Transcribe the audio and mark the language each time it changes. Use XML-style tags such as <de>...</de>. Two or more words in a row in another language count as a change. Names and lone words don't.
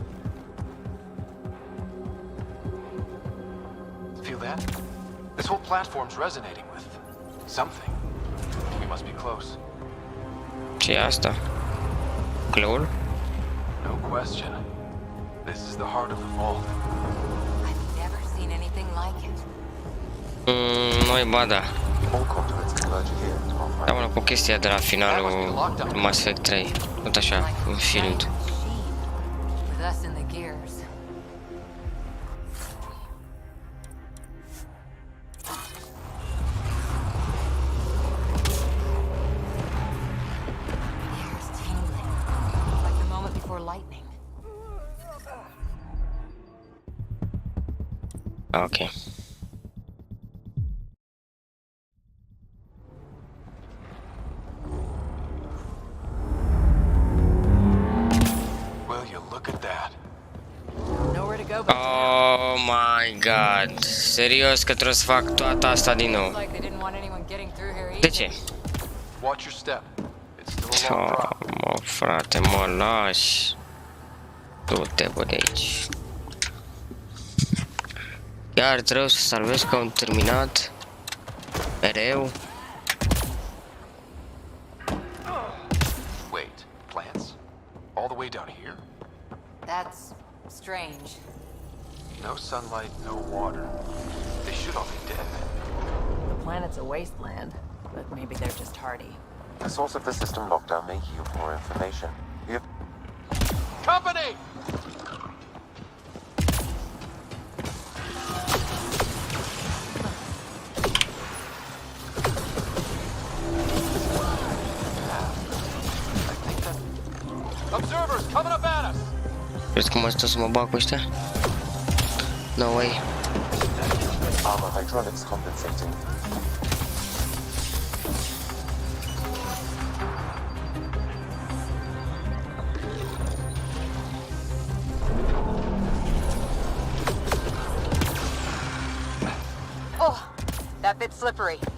<en>Feel that? This whole platform's resonating with something. We must be close.</en> <ro>Ce e asta? Cloul?</ro> <en>No question. This is the heart of the vault. I've never seen anything like it.</en> <ro>Nu-i ba da.</ro> <en>All conduits converge here to our primary.</en> <ro>Seamănă cu chestia de la finalul Mass Effect 3. Tot așa, un film.</ro> <en>With us in the gears. The air's tingling, like the moment before lightning. Ok. Will you look at that? Nowhere to go but Oh my god.</en> <ro>Serios că trebuie să fac toată asta din nou.</ro> <en>Like they didn't want anyone getting through here</en> <ro>De</ro> <en>either.</en> <ro>ce?</ro> <en>Watch your step. It's still a long drop.</en> <ro>Mă, frate, mă lași. Du-te, bă, de aici. Chiar trebuie să salvez că am terminat. Mereu.</ro> <en>Wait, plants? All the way down here? That's strange. No sunlight, no water. They should all be dead. the planet's a wasteland, but maybe they're just hardy. The source of the system lockdown may yield more information. If Company! Observers coming up at us!</en> <ro>Crezi că mă stă să mă bag cu ăștia?</ro> <en>No way. armor hydraulics compensating. Oh, that bit's slippery.</en>